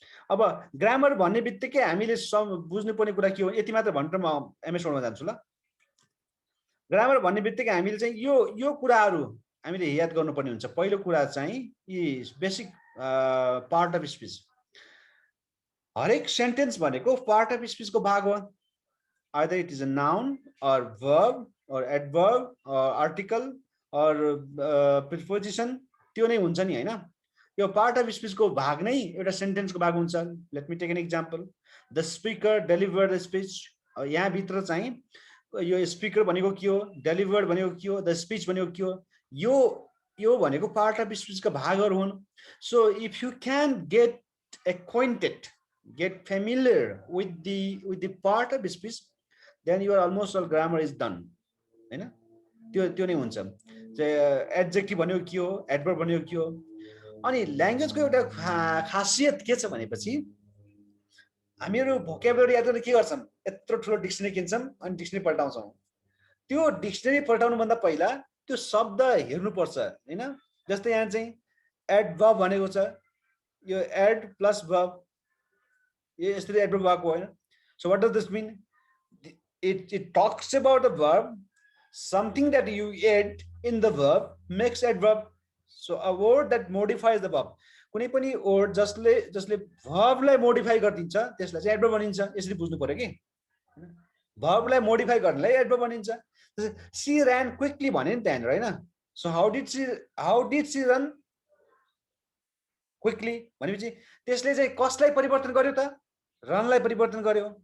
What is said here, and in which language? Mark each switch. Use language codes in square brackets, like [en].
[ne] अब ग्रामर भन्ने बित्तिकै हामीले बुझ्नुपर्ने कुरा के हो, यति मात्र भनेर म एमएस वर्डमा जान्छु ल। ग्रामर भन्ने बित्तिकै हामीले चाहिँ यो कुराहरू हामीले याद गर्नुपर्ने हुन्छ। पहिलो कुरा चाहिँ यी बेसिक पार्ट अफ स्पिच। हरेक सेन्टेन्स भनेको पार्ट अफ स्पिचको भाग हो। [en] either it is a noun or verb or adverb or article or preposition, [ne] त्यो नै हुन्छ नि हैन। यो पार्ट अफ स्पिचको भाग नै एउटा सेन्टेन्सको भाग हुन्छ। [en] Let me take an example. The speaker delivered the speech. [ne] यहाँ भित्र चाहिँ यो स्पिकर भनेको के हो, डेलिभर्ड भनेको के हो, द स्पिच भनेको के हो, यो भनेको पार्ट अफ स्पिचका भागहरू हुन्। [en] So if you can get acquainted, get familiar with the part of speech, then your almost all grammar is done हैन। [ne] त्यो नै हुन्छ। एडजेक्टिभ भनेको के हो, एडभर्ब भनेको के हो। अनि ल्याङ्ग्वेजको एउटा खासियत के छ भनेपछि हामीहरू भोकेबुलरी याद गर्न के गर्छौँ, यत्रो ठुलो डिक्सनरी किन्छौँ अनि डिक्सनरी पल्टाउँछौँ। त्यो डिक्सनरी पल्टाउनुभन्दा पहिला त्यो शब्द हेर्नुपर्छ हैन। जस्तै यहाँ चाहिँ एडभर्ब भनेको छ, यो एड प्लस वर्ब, ये यसरी एडभर्ब भएको होइन। [en] So what does this mean, it talks about the verb, something that you add in the verb makes adverb. So a word that modifies the verb, [ne] कुनै पनि word जसले भर्बलाई modify गरिदिन्छ त्यसलाई चाहिँ एडभर्ब भनिन्छ। यसरी बुझ्नु पर्यो कि भर्बलाई मोडिफाई गर्नलाई एडभर्ब भनिन्छ। सी [en] ran quickly [ne] भने नि त्यहाँनिर हैन। So [en] how did she run quickly [ne] भनेपछि त्यसले चाहिँ कसलाई परिवर्तन गर्यो त, रनलाई परिवर्तन गर्यो।